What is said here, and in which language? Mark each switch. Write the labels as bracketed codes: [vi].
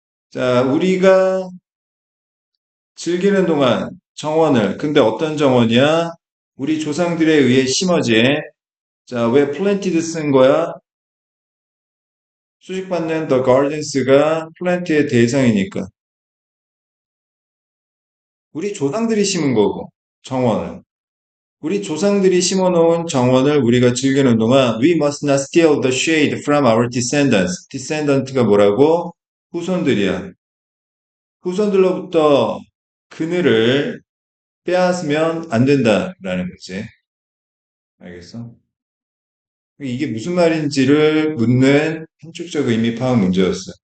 [ko] 자, 우리가 즐기는 동안 정원을, 근데 어떤 정원이야? 우리 조상들에 의해 심어진, 자, 왜 planted 쓴 거야? 수식받는 the gardens가 plant의 대상이니까. 우리 조상들이 심은 거고, 정원을. 우리 조상들이 심어놓은 정원을 우리가 즐기는 동안 [en] we must not steal the shade from our descendants. [ko] descendant가 뭐라고? 후손들이야. 후손들로부터 그늘을 빼앗으면 안 된다라는 거지. 알겠어? 이게 무슨 말인지를 묻는 한쪽적 의미 파악 문제였어.